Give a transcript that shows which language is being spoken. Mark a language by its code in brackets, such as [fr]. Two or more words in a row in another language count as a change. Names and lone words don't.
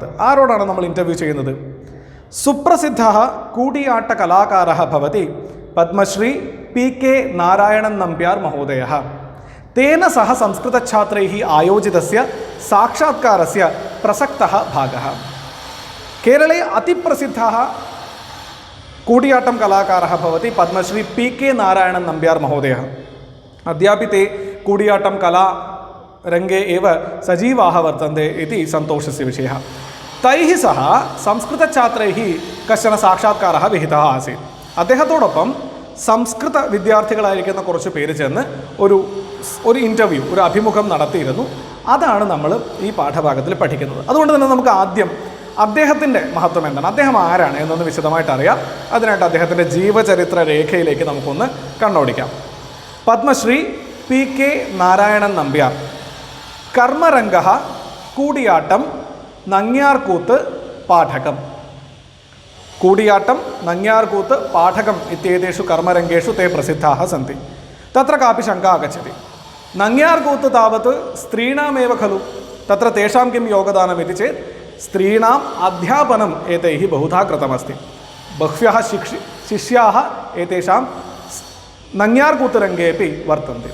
[ml] ആരോടാണ് നമ്മൾ ഇൻ്റർവ്യൂ ചെയ്യുന്നത്? [sa] सुप्रसिद्धः कूडियाट्ट कलाकारः भवति पद्मश्री PK नारायणन् नम्ब्यार् महोदयः. तेन सह संस्कृतछात्रैः आयोजितस्य साक्षात्कारस्य प्रसक्तः भागः. केरले अतिप्रसिद्धः कूडियाट्टं कलाकारः भवति पद्मश्री PK नारायणन् नम्ब्यार् महोदयः. अद्यापि ते कूडियाट्टं कलारङ्गे एव सजीवाः वर्तन्ते इति सन्तोषस्य विषयः. तैः सह संस्कृतछात्रैः कश्चन साक्षात्कारः विहितः आसीत्. [ml] അദ്ദേഹത്തോടൊപ്പം സംസ്കൃത വിദ്യാർത്ഥികളായിരിക്കുന്ന കുറച്ച് പേര് ചേർന്ന് ഒരു ഇൻ്റർവ്യൂ, ഒരു അഭിമുഖം നടത്തിയിരുന്നു. അതാണ് നമ്മൾ ഈ പാഠഭാഗത്തിൽ പഠിക്കുന്നത്. അതുകൊണ്ട് തന്നെ നമുക്ക് ആദ്യം അദ്ദേഹത്തിൻ്റെ മഹത്വം എന്താണ്, അദ്ദേഹം ആരാണ് എന്നൊന്ന് വിശദമായിട്ട് അറിയാം. അതിനായിട്ട് അദ്ദേഹത്തിൻ്റെ ജീവചരിത്ര രേഖയിലേക്ക് നമുക്കൊന്ന് കണ്ണോടിക്കാം. പത്മശ്രീ PK നാരായണൻ നമ്പ്യാർ. [sa] കർമ്മരംഗഃ കൂടിയാട്ടം നങ്ങ്യാർകൂത്ത് പാഠകം. कूडियाट्टम् नङ्ग्यार्कूत् पाठकम् इत्येतेषु कर्मरङ्गेषु ते प्रसिद्धाः सन्ति. तत्र कापि शङ्का आगच्छति। नङ्ग्यार्कूत् तावत् स्त्रीणामेव खलु, तत्र तेषां किं योगदानमिति चेत् स्त्रीणाम् अध्यापनम् एतैः बहुधा कृतमस्ति। बह्व्यः शिष्याः एतेषां नङ्ग्यार्कूतरङ्गेपि वर्तन्ते।